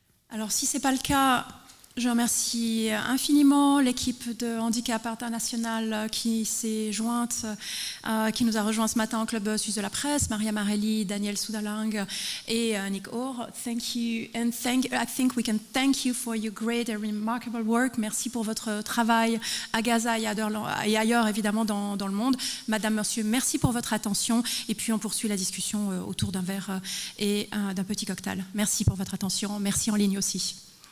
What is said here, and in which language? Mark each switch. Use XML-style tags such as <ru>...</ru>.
<fr>Alors, si ce n'est pas le cas, je remercie infiniment l'équipe de Handicap International qui s'est jointe, qui nous a rejoint ce matin au Club Suisse de la Presse, Marelli, Daniel Suda-Lang et Nick Orr.</fr> <en>Thank you, and I think we can thank you for your great and remarkable work.</en> <fr>Merci pour votre travail à Gaza et ailleurs, évidemment, dans le monde. Madame, monsieur, merci pour votre attention. Et puis, on poursuit la discussion autour d'un verre et d'un petit cocktail. Merci pour votre attention. Merci en ligne aussi.</fr>